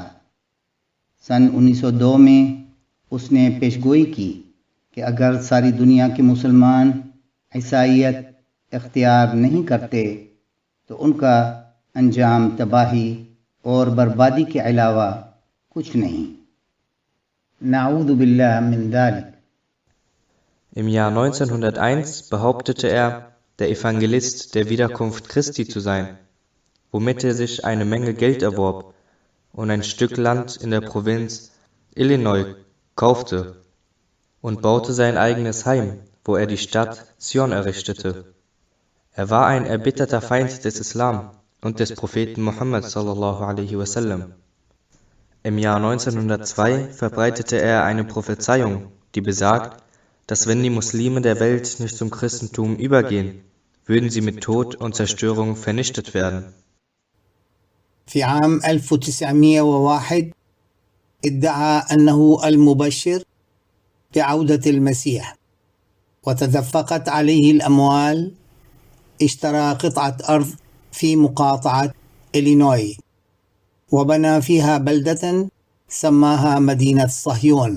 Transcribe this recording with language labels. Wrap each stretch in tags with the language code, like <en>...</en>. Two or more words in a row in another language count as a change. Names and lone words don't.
<ur>سن 1902 میں اس نے پیشگوئی کی کہ اگر ساری دنیا کے مسلمان عیسائیت اختیار نہیں کرتے تو ان کا انجام تباہی اور بربادی کے علاوہ کچھ نہیں.</ur> <ar>نعوذ بالله من ذلك.</ar> <de>Im Jahr 1901 behauptete er, der Evangelist der Wiederkunft Christi zu sein, womit er sich eine Menge Geld erwarb und ein Stück Land in der Provinz Illinois kaufte und baute sein eigenes Heim, wo er die Stadt Zion errichtete. Er war ein erbitterter Feind des Islam und des Propheten Muhammad</de> <ar>صلى الله عليه وسلم.</ar> <de>Im Jahr 1902 verbreitete er eine Prophezeiung, die besagt, dass wenn die Muslime der Welt nicht zum Christentum übergehen, würden sie mit Tod und Zerstörung vernichtet werden.</de> <ar>في عام 1901 ادعى أنه المبشر بعودة المسيح، وتدفقت عليه الأموال. اشترى قطعة أرض في مقاطعة إلينوي وبنى فيها بلدة سماها مدينة صهيون.</ar>